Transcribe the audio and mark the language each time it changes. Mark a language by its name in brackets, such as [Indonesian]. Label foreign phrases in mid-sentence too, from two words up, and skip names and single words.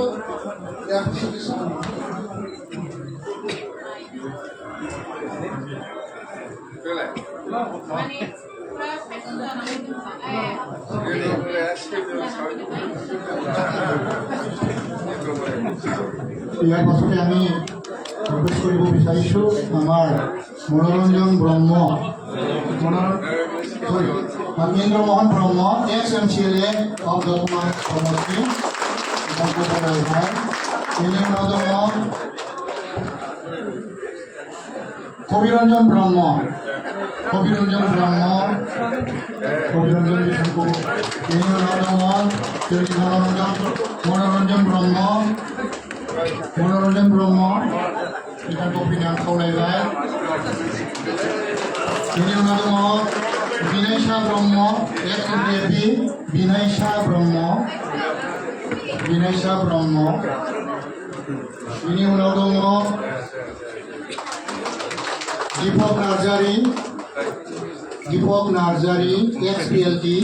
[Assamese] ইয়াৰ পিছতে ইয়াৰ পাছতে আমি প্ৰৱেশ কৰিব বিচাৰিছোঁ আমাৰ মনোৰঞ্জন ব্ৰহ্ম, মহেন্দ্ৰ মোহন ব্ৰহ্ম, [English] ex-MCLA of Dotma [Assamese] সমষ্টি, তিনি নদম কবিরঞ্জন ব্রহ্ম, কবিরঞ্জন বিষ্ণু, তিনি নদম মনোরঞ্জন ব্রহ্ম [Bodo] बिथांखौ फैनानै खावलायबाय। बेनि उनाव दङ बिनायसा ब्रह्म, ex-UPP बिनायसा ब्रह्म। बेनि उनाव दङ दीपक नार्जारी, ex-PLT।